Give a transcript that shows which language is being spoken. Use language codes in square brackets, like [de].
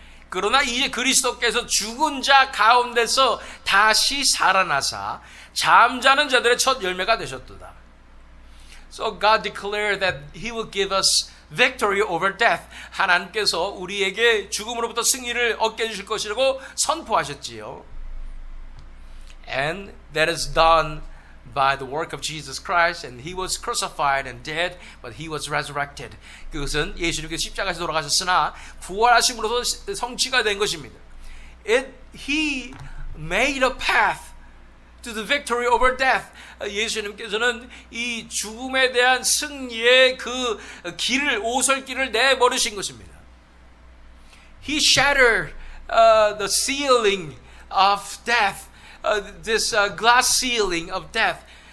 [ko] 그러나 이제 그리스도께서 죽은 자 가운데서 다시 살아나사 잠자는 자들의 첫 열매가 되셨도다. [en] So God declared that He will give us victory over death. [ko] 하나님께서 우리에게 죽음으로부터 승리를 얻게 해주실 것이라고 선포하셨지요. [en] And that is done by the work of Jesus Christ, and he was crucified and dead, but he was resurrected. [ko] 그것은 예수님께서 십자가에서 돌아가셨으나 부활하심으로써 성취가 된 것입니다. [en] He made a path to the victory over death. [ko] 예수님께서는 이 죽음에 대한 승리의 그 길을, 오솔길을 내버리신 것입니다. [en] He shattered the ceiling of death, this glass ceiling of death.